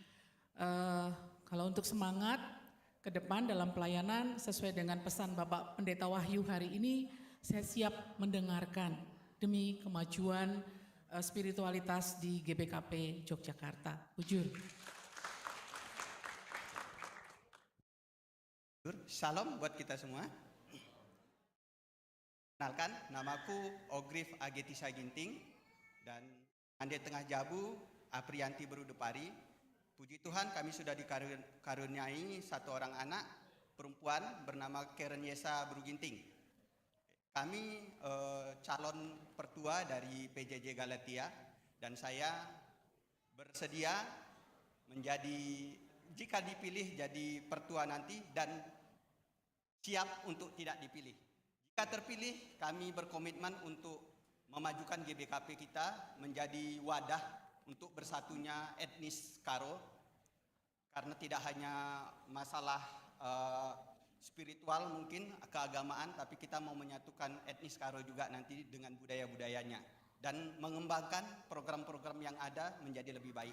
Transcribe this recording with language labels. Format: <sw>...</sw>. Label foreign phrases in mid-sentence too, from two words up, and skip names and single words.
<id>Kalau untuk semangat ke depan dalam pelayanan sesuai dengan pesan Bapak Pendeta Wahyu hari ini, saya siap mendengarkan demi kemajuan spiritualitas di GBKP Yogyakarta. Bujur. Shalom buat kita semua. Kenalkan, namaku Ogrif Agetisa Ginting dan</id> <btx>Nande Tengah Jabu</btx> <id>Aprianti Berudepari. Puji Tuhan kami sudah dikaruniai 1 orang anak perempuan bernama Karen Yesa Beruginting. Kami calon pertua dari PJJ Galatia dan saya bersedia menjadi, jika dipilih jadi pertua nanti, dan siap untuk tidak dipilih. Jika terpilih, kami berkomitmen untuk memajukan GBKP kita menjadi wadah untuk bersatunya etnis Karo, karena tidak hanya masalah spiritual mungkin keagamaan, tapi kita mau menyatukan etnis Karo juga nanti dengan budaya-budayanya dan mengembangkan program-program yang ada menjadi lebih baik.</id>